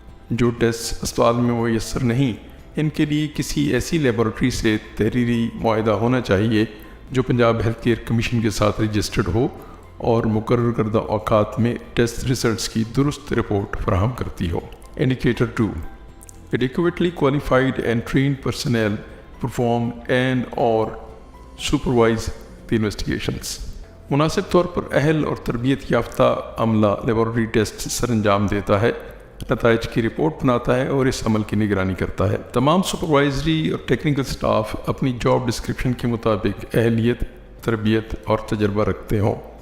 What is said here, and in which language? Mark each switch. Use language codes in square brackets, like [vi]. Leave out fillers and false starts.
[ur] جو ٹیسٹ ہسپتال میں میسر نہیں ان کے لیے کسی ایسی لیبارٹری سے تحریری معاہدہ ہونا چاہیے جو پنجاب ہیلتھ کیئر کمیشن کے ساتھ رجسٹرڈ ہو اور مقرر کردہ اوقات میں ٹیسٹ ریزلٹس کی درست رپورٹ فراہم کرتی ہو۔ Indicator 2. [en] Adequately qualified and trained personnel perform and/or supervise the investigations. [ur] مناسب طور پر اہل اور تربیت یافتہ عملہ لیبارٹری ٹیسٹ سر انجام دیتا ہے، نتائج کی رپورٹ بناتا ہے اور اس عمل کی نگرانی کرتا ہے۔ تمام سپروائزری اور ٹیکنیکل سٹاف اپنی جاب ڈسکرپشن کے مطابق اہلیت، تربیت اور تجربہ رکھتے ہوں۔